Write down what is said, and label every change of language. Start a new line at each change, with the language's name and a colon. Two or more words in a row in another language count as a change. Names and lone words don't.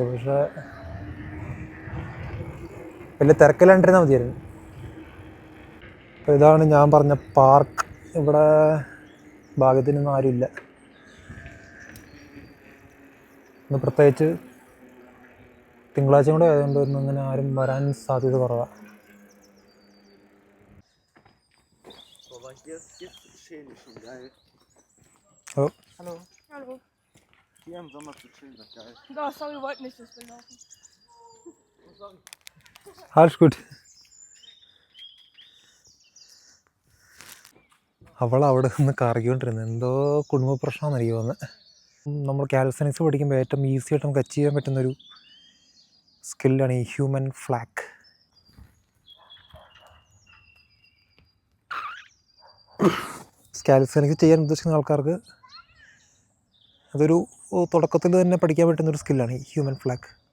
Malayalam: പക്ഷേ വലിയ തിരക്കില്ലാണ്ടിരുന്നാൽ മതിയായിരുന്നു. അപ്പോൾ ഇതാണ് ഞാൻ പറഞ്ഞ പാർക്ക്. ഇവിടെ ഭാഗ്യത്തിനൊന്നും ആരുമില്ല. ഇന്ന് പ്രത്യേകിച്ച് തിങ്കളാഴ്ച കൂടെ ആയതുകൊണ്ട് ഒന്നും അങ്ങനെ ആരും വരാൻ സാധ്യത കുറവാണ്. Oh.
German: Hallo. Hallo. Hier im Sommer zu chillen, das ist geil. Da, sorry, wir wollten nicht das Bild laufen. Alles gut.
Malayalam: അവൾ അവിടെ നിന്ന് കറങ്ങിക്കൊണ്ടിരുന്നത് എന്തോ കുടുംബ പ്രശ്നമാണെന്ന് എനിക്ക് തോന്നുന്നത്. നമ്മൾ കാലിസ്തനിക്സ് പഠിക്കുമ്പോൾ ഏറ്റവും ഈസി ആയിട്ട് നമുക്ക് അച്ചീവ് ചെയ്യാൻ പറ്റുന്നൊരു സ്കില്ലാണ് ഈ
English: human flag.
Malayalam: കാലിസ്തനിക്സ് ചെയ്യാൻ ഉദ്ദേശിക്കുന്ന ആൾക്കാർക്ക് അതൊരു തുടക്കത്തിൽ തന്നെ പഠിക്കാൻ പറ്റുന്നൊരു സ്കില്ലാണ് ഈ
English: human flag.